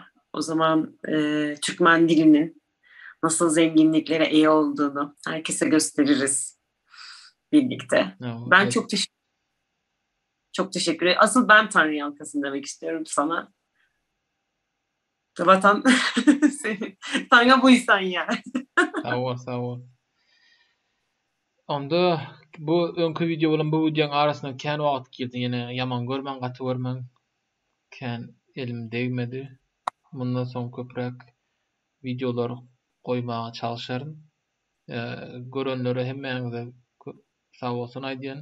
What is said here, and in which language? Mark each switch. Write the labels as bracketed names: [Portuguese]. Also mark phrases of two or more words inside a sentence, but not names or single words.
[Turkish] O zaman Türkmen dilinin nasıl zenginliklere iyi olduğunu herkese gösteririz birlikte. Ben evet. Çok teşekkür ederim. Asıl ben [Turkmen] Tanrı Yalkasın [Turkish] demek istiyorum sana. Vatan sana buysan ya. Sağ ol. [Turkmen] Onda bu önkü video bilen bu videonun arasynda kän wagt girdi. Ýene ýaman görmän, gaty görmän. Kän elim değmedi. Bundan soň köprek videolar goýmaga çalışarym. Görenlere hemmeňize sag bolsun aýdýan.